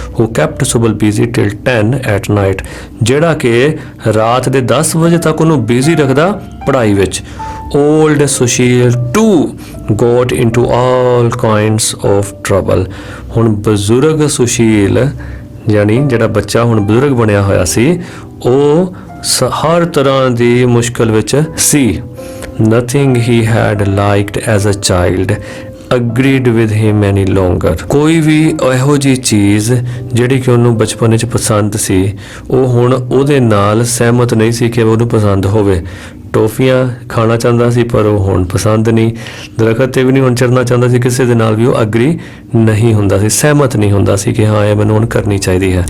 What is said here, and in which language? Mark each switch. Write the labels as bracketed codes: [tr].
[en] who kept ਸੁਬਲ busy till 10 at night, [pa] ਜਿਹੜਾ ਕਿ ਰਾਤ ਦੇ 10 ਵਜੇ ਤੱਕ ਉਹਨੂੰ ਬਿਜ਼ੀ ਰੱਖਦਾ ਪੜ੍ਹਾਈ ਵਿੱਚ। [en] Old Sushil to got into all kinds of trouble. [pa] ਹੁਣ ਬਜ਼ੁਰਗ ਸੁਸ਼ੀਲ ਯਾਨੀ ਜਿਹੜਾ ਬੱਚਾ ਹੁਣ ਬਜ਼ੁਰਗ ਬਣਿਆ ਹੋਇਆ ਸੀ ਉਹ ਹਰ ਤਰ੍ਹਾਂ ਦੀ ਮੁਸ਼ਕਲ ਵਿੱਚ ਸੀ। [en] Nothing he had liked as a child agreed with him any longer। [pa] ਕੋਈ ਵੀ ਇਹੋ ਜਿਹੀ ਚੀਜ਼ ਜਿਹੜੀ ਕਿ ਉਹਨੂੰ ਬਚਪਨ ਵਿੱਚ ਪਸੰਦ ਸੀ ਉਹ ਹੁਣ ਉਹਦੇ ਨਾਲ ਸਹਿਮਤ ਨਹੀਂ ਸੀ ਕਿ ਉਹਨੂੰ ਪਸੰਦ ਹੋਵੇ। ਟੋਫੀਆਂ ਖਾਣਾ ਚਾਹੁੰਦਾ ਸੀ ਪਰ ਉਹ ਹੁਣ ਪਸੰਦ ਨਹੀਂ। ਦਰਖਤ ਤੇ ਵੀ ਨਹੀਂ ਹੁਣ ਚੜ੍ਹਨਾ ਚਾਹੁੰਦਾ ਸੀ, ਕਿਸੇ ਦੇ ਨਾਲ ਵੀ ਉਹ ਅਗਰੀ ਨਹੀਂ ਹੁੰਦਾ ਸੀ, ਸਹਿਮਤ ਨਹੀਂ ਹੁੰਦਾ ਸੀ ਕਿ ਹਾਂ ਇਹ ਮੈਨੂੰ ਹੁਣ ਕਰਨੀ ਚਾਹੀਦੀ ਹੈ।